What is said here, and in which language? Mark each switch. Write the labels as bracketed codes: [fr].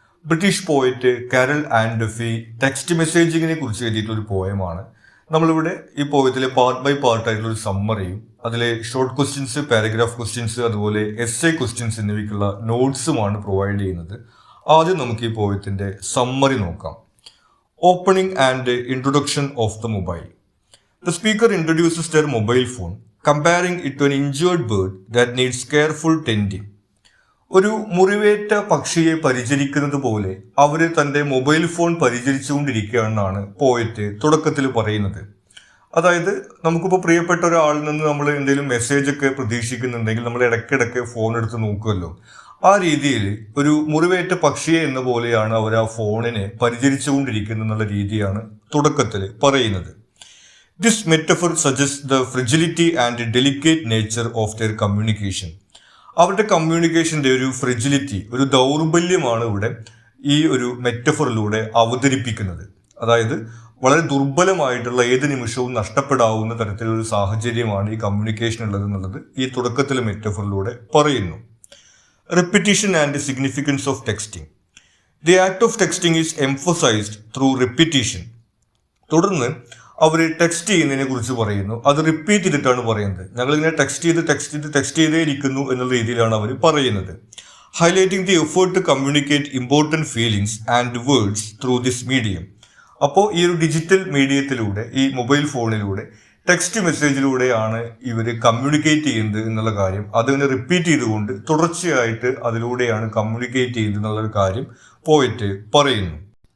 [ml] British poet carol and Duffy text മെസ്സേജിങ്ങിനെ കുറിച്ച് എഴുതിയിട്ടുള്ളൊരു പോയമാണ്. നമ്മളിവിടെ ഈ പോയത്തിലെ പാർട്ട് ബൈ പാർട്ട് ആയിട്ടുള്ള ഒരു സമ്മറിയും അതിലെ ഷോർട്ട് ക്വസ്റ്റ്യൻസ്, പാരഗ്രാഫ് ക്വസ്റ്റ്യൻസ്, അതുപോലെ എസ്സേ ക്വസ്റ്റ്യൻസ് എന്നിവയ്ക്കുള്ള നോട്ട്സുമാണ് പ്രൊവൈഡ് ചെയ്യുന്നത്. ആദ്യം നമുക്ക് ഈ പോയത്തിൻ്റെ സമ്മറി നോക്കാം. [en] Opening and introduction of the mobile. The speaker introduces their mobile phone, comparing it to an injured bird that needs careful tending. [ml] ഒരു മുറിവേറ്റ പക്ഷിയെ പരിചരിക്കുന്നത് പോലെ അവർ തൻ്റെ മൊബൈൽ ഫോൺ പരിചരിച്ചുകൊണ്ടിരിക്കുകയാണെന്നാണ് പോയറ്റ് തുടക്കത്തിൽ പറയുന്നത്. അതായത് നമുക്കിപ്പോൾ പ്രിയപ്പെട്ട ഒരാളിൽ നിന്ന് നമ്മൾ എന്തെങ്കിലും മെസ്സേജൊക്കെ പ്രതീക്ഷിക്കുന്നുണ്ടെങ്കിൽ നമ്മൾ ഇടയ്ക്കിടയ്ക്ക് ഫോൺ എടുത്ത് നോക്കുമല്ലോ. ആ രീതിയിൽ ഒരു മുറിവേറ്റ പക്ഷിയെ എന്ന പോലെയാണ് അവർ ആ ഫോണിനെ പരിചരിച്ചുകൊണ്ടിരിക്കുന്നത് എന്നുള്ള രീതിയാണ് തുടക്കത്തിൽ പറയുന്നത്. [en] This metaphor suggest the fragility and delicate nature of their communication. [ml] അവരുടെ കമ്മ്യൂണിക്കേഷൻ്റെ ഒരു ഫ്രിജിലിറ്റി, ഒരു ദൗർബല്യമാണ് ഇവിടെ ഈ ഒരു മെറ്റഫറിലൂടെ അവതരിപ്പിക്കുന്നത്. അതായത് വളരെ ദുർബലമായിട്ടുള്ള ഏത് നിമിഷവും നഷ്ടപ്പെടാവുന്ന തരത്തിലൊരു സാഹചര്യമാണ് ഈ കമ്മ്യൂണിക്കേഷൻ ഉള്ളത് എന്നുള്ളത് ഈ തുടക്കത്തിലെ മെറ്റഫറിലൂടെ പറയുന്നു. [en] Repetition and the significance of texting. The act of texting is emphasized through repetition. [ml] തുടർന്ന് അവർ ടെക്സ്റ്റ് ചെയ്യുന്നതിനെ കുറിച്ച് പറയുന്നു. അത് റിപ്പീറ്റ് ചെയ്തിട്ടാണ് പറയുന്നത്. ഞങ്ങളിങ്ങനെ ടെക്സ്റ്റ് ചെയ്തേ ഇരിക്കുന്നു എന്നുള്ള രീതിയിലാണ് അവർ പറയുന്നത്. [en] Highlighting the effort to communicate important feelings and words through this medium. [ml] അപ്പോൾ ഈ ഒരു ഡിജിറ്റൽ മീഡിയത്തിലൂടെ, ഈ മൊബൈൽ ഫോണിലൂടെ ടെക്സ്റ്റ് മെസ്സേജിലൂടെയാണ് ഇവർ കമ്മ്യൂണിക്കേറ്റ് ചെയ്യുന്നത് എന്നുള്ള കാര്യം അതിനെ റിപ്പീറ്റ് ചെയ്തുകൊണ്ട് തുടർച്ചയായിട്ട് അതിലൂടെയാണ് കമ്മ്യൂണിക്കേറ്റ് ചെയ്യുന്നത് എന്നുള്ളൊരു കാര്യം പോയിട്ട് പറയുന്നു.